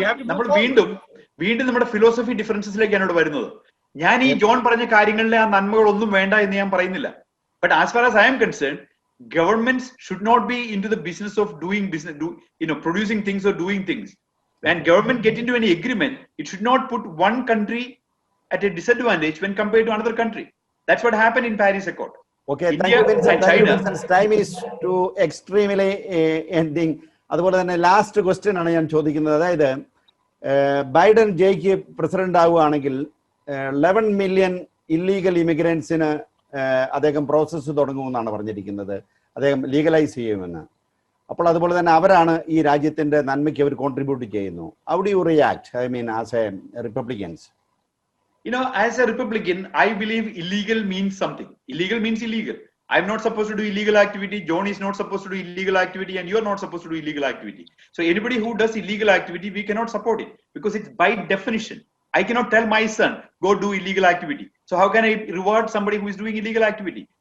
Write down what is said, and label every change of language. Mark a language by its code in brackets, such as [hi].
[ml] നമ്മൾ വീണ്ടും നമ്മുടെ ഫിലോസഫി ഡിഫറൻസസിലേക്കാണ് ഇവിടെ വരുന്നത്. ഞാൻ ഈ ജോൺ പറഞ്ഞ കാര്യങ്ങളിലെ ആ നന്മകളൊന്നും വേണ്ട എന്ന് ഞാൻ പറയുന്നില്ല. [en] But as far as I am concern, governments should not be into the business of doing business, producing things or doing things. When government get into any agreement, it should not put one country at a disadvantage when compared to another country. That's what happened in Paris Accord. Okay, thank India you Vincent. and thank you China. Vincent. Time is to extremely ending. [ml] അതുപോലെ തന്നെ last question ആണ് ഞാൻ ചോദിക്കുന്നത്. അതായത് Biden ജയിക്ക് president ആവുകയാണെങ്കിൽ 11 million illegal ഇമിഗ്രൻസിന് അദ്ദേഹം process തുടങ്ങുമെന്നാണ് പറഞ്ഞിരിക്കുന്നത്. അദ്ദേഹം ലീഗലൈസ് ചെയ്യുമെന്ന്. അപ്പോൾ അതുപോലെ തന്നെ അവരാണ് ഈ രാജ്യത്തിന്റെ നന്മയ്ക്ക് അവർ കോൺട്രിബ്യൂട്ട് ചെയ്യുന്നു. [en] How do you react, I mean as a Republicans? You know, as a Republican, I believe illegal means something. Illegal means illegal. I'm not supposed to do illegal activity. John is not supposed to do illegal activity, and you're not supposed to do illegal activity. So anybody who does illegal activity, we cannot support it because it's by definition. I cannot tell my son, go do illegal activity. So how can I reward somebody who is doing illegal activity?